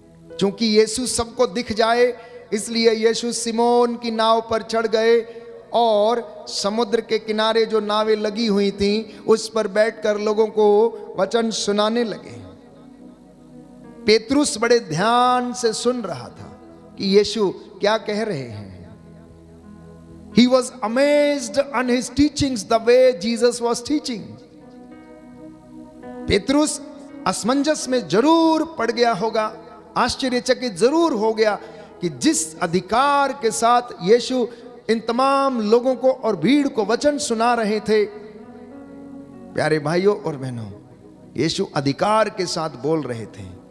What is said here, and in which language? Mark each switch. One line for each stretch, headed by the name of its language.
Hindi: क्योंकि यीशु सबको दिख जाए, इसलिए यीशु सिमोन की नाव पर चढ़ गए और समुद्र के किनारे जो नावें लगी हुई थीं उस पर बैठकर लोगों को वचन सुनाने लगे। पेतरुस बड़े ध्यान से सुन रहा था कि यीशु क्या कह रहे हैं।
English: He was amazed on his teachings the way Jesus was teaching.
Hindi: Petrus असमंजस में जरूर पड़ गया होगा, आश्चर्यचकित जरूर हो गया कि जिस अधिकार के साथ यीशु इन तमाम लोगों को और भीड़ को वचन सुना रहे थे। प्यारे भाइयों और बहनों, यीशु अधिकार के साथ बोल रहे थे।